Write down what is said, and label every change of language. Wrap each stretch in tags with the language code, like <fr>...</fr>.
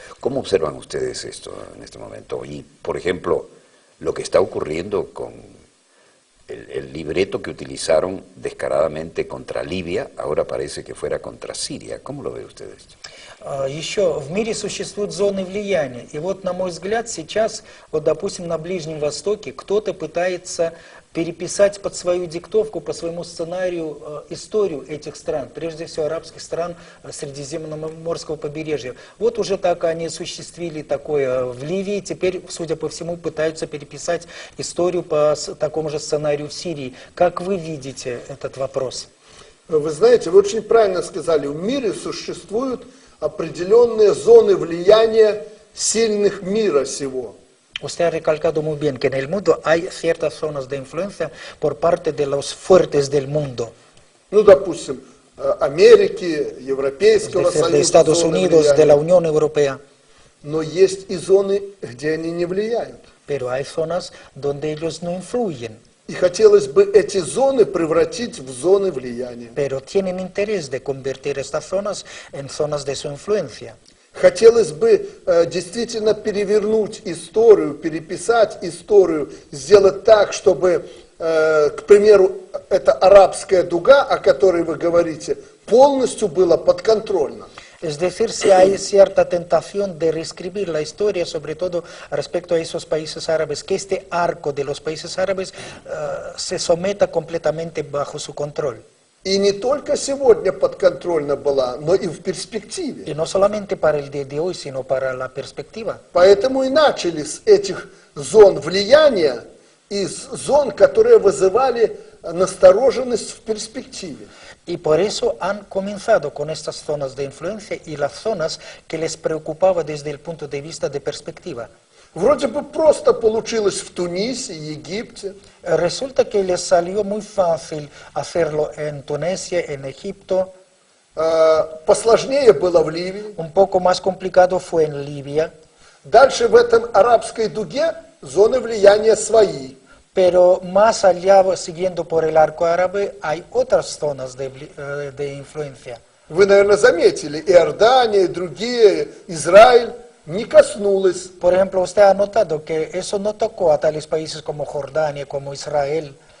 <es>¿Cómo observan ustedes esto en este momento? Y, por ejemplo, lo que está ocurriendo con el libreto que utilizaron descaradamente contra Libia, ahora parece que fuera contra Siria. ¿Cómo lo ve usted esto?</es> <ru>Еще в мире существуют зоны влияния. И вот, на мой взгляд, сейчас, вот, допустим, на Ближнем Востоке кто-то пытается переписать под свою диктовку, по своему сценарию историю этих стран, прежде всего арабских стран Средиземноморского побережья. Вот уже так они осуществили такое в Ливии, теперь, судя по всему, пытаются переписать историю по такому же сценарию в Сирии. Как вы видите этот вопрос? Вы знаете, вы очень правильно сказали, в мире sуществуют определенные зоны влияния сильных мира сего.</ru> <es>Usted ha recalcado muy bien que en el mundo hay ciertas zonas de influencia por parte de los fuertes del mundo.</es> <ru>Ну, допустим, Америки, Европейского Союза,</ru> <es>de Estados Unidos, de la Unión Europea.</es> <ru>Но есть и зоны, где они не влияют.</ru> <es>Pero hay zonas donde ellos no influyen.</es> <ru>И хотелось бы эти зоны превратить в зоны влияния.</ru> <es>Pero tienen interés de convertir estas zonas en zonas de su influencia.</es> <ru>Хотелось бы действительно перевернуть историю, переписать историю, сделать так, чтобы, к примеру, эта арабская дуга, о которой вы говорите, полностью была подконтрольна.</ru> <es>Es decir, si hay cierta tentación de reescribir la historia, sobre todo respecto a esos países árabes, que este arco de los países árabes se someta completamente bajo su control.</es> <ru>И не только сегодня подконтрольна была, но и в перспективе.</ru> <es>Y no solamente para el día de hoy, sino para la perspectiva.</es> <ru>Поэтому и начали с этих зон влияния, из зон, которые вызывали настороженность в перспективе.</ru> <es>Y por eso han comenzado con estas zonas de influencia y las zonas que les preocupaba desde el punto de vista de perspectiva.</es> <ru>Вроде бы просто получилось в Тунисе, Египте.</ru> <es>Resulta que les salió muy fácil hacerlo en Tunisia, en Egipto.</es> <ru>Посложнее было в Ливии.</ru> <es>Un poco más complicado fue en Libia.</es> <ru>Dальше в этом арабской дуге зоны влияния свои.</ru> <es>Pero más allá, siguiendo por el arco árabe, hay otras zonas de influencia.</es> <ru>Вы, наверное, заметили, Иордания и другие, Израиль, не коснулось.</ru> <es>Por ejemplo, usted ha notado que eso no tocó a tales países como Jordania, como Israel.</es>